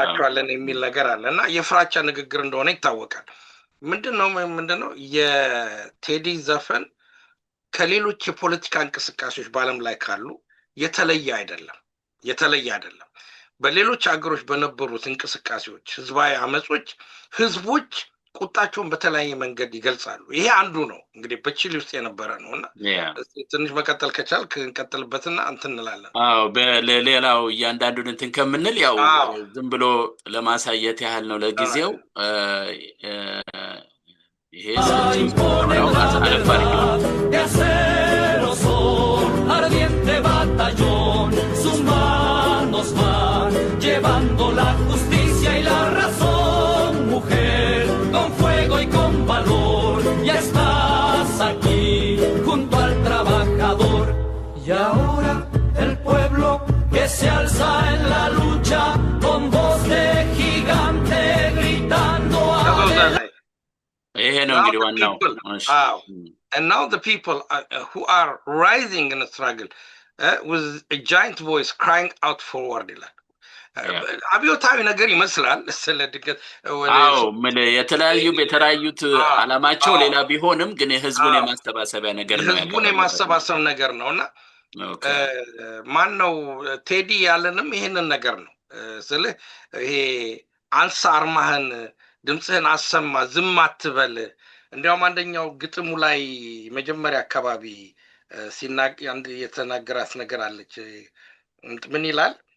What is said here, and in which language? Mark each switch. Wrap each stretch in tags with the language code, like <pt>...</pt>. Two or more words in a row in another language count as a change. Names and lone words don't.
<am>እንጠላቸዋለን የሚል ነገር አለና የፍራቻ ንግግር እንደሆነ ይታወቃል። ምንድነው የቴዲ ዘፈን ከሌሎች የፖለቲካ እንቅስቃሴዎች በአለም ላይ ካሉ የተለየ አይደለም። በሌሎች ሀገሮች በነበሩት እንቅስቃሴዎች ህዝባዊ አመጾች ህዝቦች ቁጣቸውን በተለያየ መንገድ ይገልጻሉ። ይሄ አንዱ ነው እንግዲህ በቺሊ ውስጥ የነበረ ነውና ትንሽ መቀጠል ከቻልክ እንቀጥልበትና እንትን እንላለን። በሌላው እያንዳንዱን እንትን ከምንል ያው ዝም ብሎ ለማሳየት ያህል ነው ለጊዜው ይሄ</am> <es>llevando la justicia y la razón, mujer, con fuego y con valor, ya estás aquí junto al trabajador. Y ahora el pueblo que se alza en la lucha con voz de gigante gritando</es> <en>and now the people who are rising in the struggle with a giant voice crying out forward</en> <am>ይላል። አብዮታዊ ነገር ይመስላል ስለድገት የተለያዩት አላማቸው ሌላ ቢሆንም ግን የህዝቡን የማስተባሰቢያ ነገር ነው ህዝቡን የማስተባሰብ ነገር ነውና ማን ነው ቴዲ ያለንም ይሄንን ነገር ነው ስለ ይሄ አንሳ አርማህን ድምጽህን አሰማ ዝም አትበል እንዲያውም አንደኛው ግጥሙ ላይ መጀመሪያ አካባቢ ሲናቅ አንድ የተናገራት ነገር አለች ምን ይላል</am>